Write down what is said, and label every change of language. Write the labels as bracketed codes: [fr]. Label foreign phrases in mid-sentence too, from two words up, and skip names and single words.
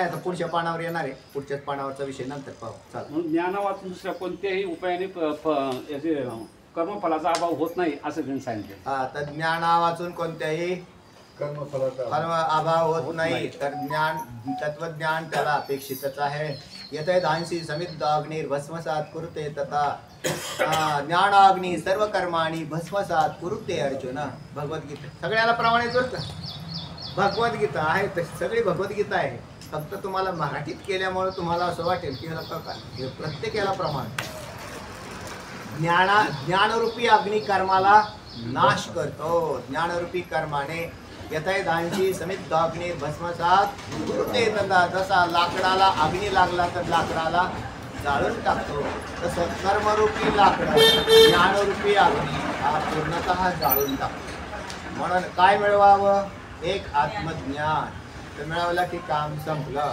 [mr] आता पुढच्या पानावर येणार आहे. पुढच्याच पानावरचा विषय नंतर पाहू. चालेल. ज्ञान वाचून दुसऱ्या कोणत्याही उपायाने याचे कर्मफलाचा अभाव होत नाही असं त्यांनी सांगितलं. हा, तर ज्ञाना वाचून कोणत्याही कर्मफलाचा अभाव होत नाही. तर ज्ञान तत्वज्ञान त्याला अपेक्षितच आहे. [sa] येतय धानसी समिद्ध अग्निर भस्मसात कुरुते तथा ज्ञानाग्नी सर्व कर्माणी भस्मसात कुरुते अर्जुन. [mr] भगवद्गीता सगळ्याला प्रमाणित होतं. भगवद्गीता आहे तशी सगळी भगवद्गीता आहे. फक्त तुम्हाला मराठीत केल्यामुळे तुम्हाला असं वाटेल की प्रत्येक याला प्रमाण. ज्ञानरूपी अग्नी कर्माला नाश करतो. ज्ञानरूपी कर्माने [sa] येतय दांशी समिद्ध अग्नी भस्मसात कुरुते तथा. [mr] जसा लाकडाला अग्नी लागला तर लाकडाला जाळून टाकतो तसं कर्मरूपी लाकड ज्ञानरूपी अग्नी हा पूर्णतः जाळून टाकतो. म्हणून काय मिळवावं? एक आत्मज्ञान तर मिळवला की काम संपलं.